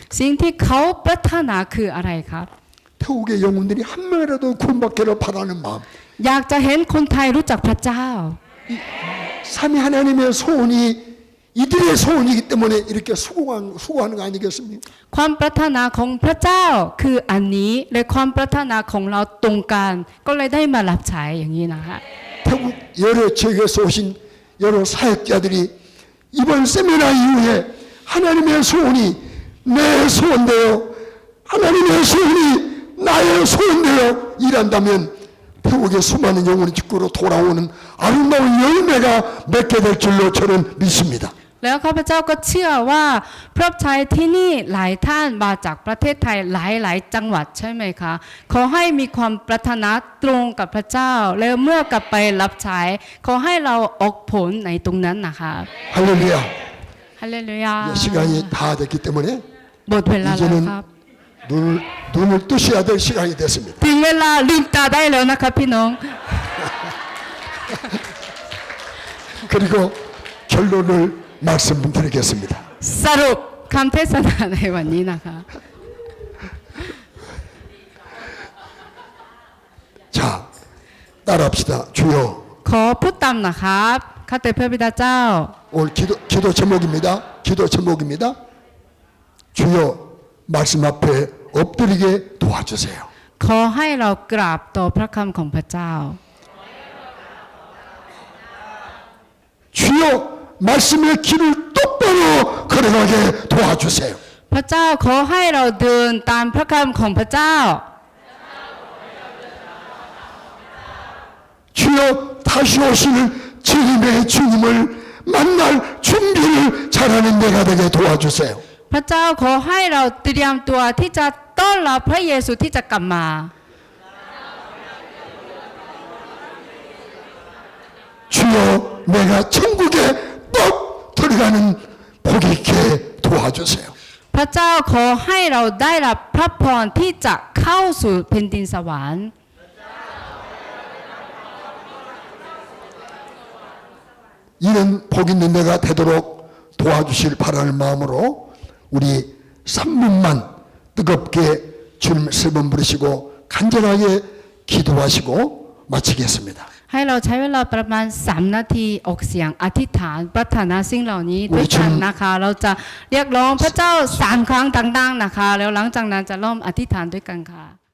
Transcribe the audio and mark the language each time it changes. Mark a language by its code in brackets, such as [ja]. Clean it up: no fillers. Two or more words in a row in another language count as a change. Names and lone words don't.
[th] สิ่งที่เขาปรารถนาคืออะไรครับ [ko] 태국의 영혼들이 한 명이라도 구원받기를 바라는 마음. [th] อยากจะเห็นคนไทยรู้จักพระเจ้า [ko] 삼위 하나님의 소원이 이들의 소원이기 때문에 이렇게 수고하는 거 아니겠습니까? [th] ความปรารถนาของพระเจ้าคืออันนี้และความปรารถนาของเราตรงกันก็เลยได้มารับใช้อย่างนี้นะคะ [ko] 태국 여러 지역에서 오신 여러 사역자들이 이번 세미나 이후에 하나님의 소원이 내 소원되어 하나님의 소원이 나의 소원되어 일한다면 태국의 수많은 영혼의 직구로 돌아오는 아름다운 열매가 맺게 될 줄로 저는 믿습니다. [th] แล้วข้าพเจ้าก็เชื่อว่าพระชัยที่นี่หลายท่านมาจากประเทศไทยหลายจังหวัดใช่ไหมคะขอให้มีความปรารถนาตรงกับพระเจ้าแล้วเมื่อกลับไปรับใช้ขอให้เราออกผลในตรงนั้นนะคะ [ko] 할렐루야. [th] ฮาเลลูยา [ko] 시간이 다 됐기 때문에 [th] หมดเวลาแล้ว [ko] 이제는 [th] ครับ [ko] 눈을 뜨셔야 될 시간이 됐습니다. [th] ถึงเวลาลืมตาได้แล้วนะคะพี่น้อง [ko] 그리고 결론을 말씀드리겠습니다. [th] สรุปคำเทศนาในวันนี้นะคะ [ko] 자, 따라합시다. 주여. [th] ขอพูดตามนะครับข้าแต่พระบิดาเจ้า [ko] 오늘 기도 제목입니다. 기도 제목입니다. 주여 말씀 앞에 엎드리게 도와주세요. [th] ขอให้เรากราบต่อพระคำของพระเจ้า [ko] 주여 말씀의 길을 똑바로 걸어가게 도와주세요. [th] พระเจ้าขอให้เราเดินตามพระคำของพระเจ้า [ko] 주여 다시 오실 주님의 주님을 만날 준비를 잘하는 내가 되게 도와주세요. [th] พระเจ้าขอให้เราเตรียมตัวที่จะต้อนรับพระเยซูที่จะกลับมา [ko] 주여 내가 천국에 뻑 들어가는 복이 있게 도와주세요. [th] พระเจ้าขอให้เราได้รับพระพรที่จะเข้าสู่แผ่นดินสวรรค์ [ko] 이런 복 있는 내가 되도록 도와주실 바라는 마음으로 우리 3분만 뜨겁게 주님 세 번 부르시고 간절하게 기도하시고 마치겠습니다. [th] ให้เราใช้เวลาประมาณ3นาทีออกเสียงอธิษฐานปรารถนาสิ่งเหล่านี้ด้วยกันนะคะเราจะเรียกร้องพระเจ้า3ครั้งดังๆนะคะแล้วหลังจากนั้นจะเริ่มอธิษฐานด้วยกันค่ะ